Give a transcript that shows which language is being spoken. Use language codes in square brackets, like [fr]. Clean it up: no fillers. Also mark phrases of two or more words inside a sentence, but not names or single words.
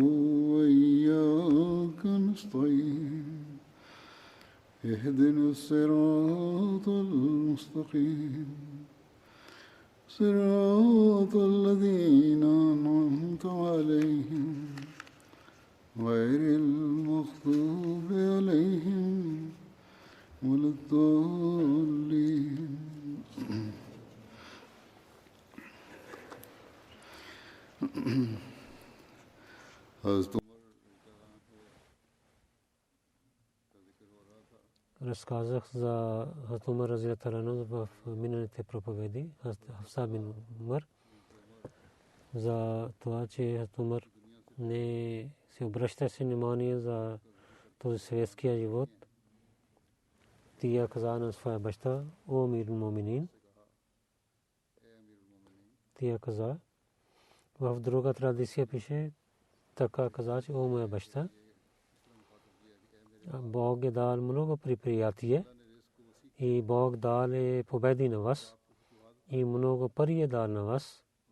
[ar] وإياك نستعين اهدنا الصراط المستقيم صراط الذين أنعمت عليهم غير المغضوب عليهم ولا الضالين [bg] Разказах за Хазрат Умар [ar] رضي الله عنه [bg] в миналите проповеди, Хафса бин Умар, за това, че Хазрат Умар не се обръщаше внимание за този светския живот. Тя каза на своя баща: "О [ar] أمير المؤمنين", [bg] тя каза, в друга традиция пише така, каза, че: "О моя баща, Бог е дал много приприятие и Бог дал е победи на вас и много пари е дал на вас.